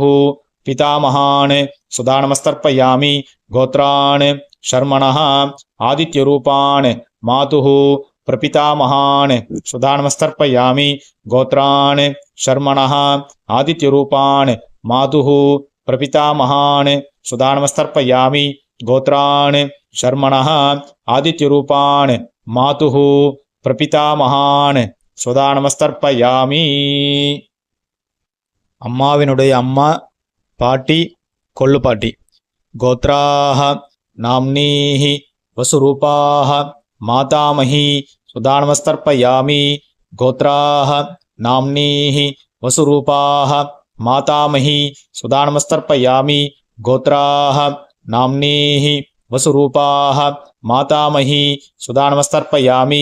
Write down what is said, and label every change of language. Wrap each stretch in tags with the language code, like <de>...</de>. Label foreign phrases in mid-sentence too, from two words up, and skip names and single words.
<sa>पितामहान् सुदानमस्तर्पयामि गोत्रान् शर्मणः आदित्यरूपान् मातुः प्रपितामहान् सुदानमस्तर्पयामि गोत्रान् शर्मणः आदित्यरूपान् मातुः प्रपितामहान् सुदानमस्तर्पयामि गोत्रान् शर्मणः आदित्यरूपान् मातुः प्रपितामहान् सुदानमस्तर्पयामि</sa> <ta>அம்மாவினுடைய அம்மா பாட்டி கொள்ளு பாட்டி</ta> <sa>गोत्राः नाम्नीः वसुरूपाः मातामही सुदानमस्तर्पयामि गोत्राः नाम्नीः वसुरूपाः मातामही सुदानमस्तर्पयामि गोत्राः नाम्नीः वसुरूपाः मातामही सुदानमस्तर्पयामि</sa>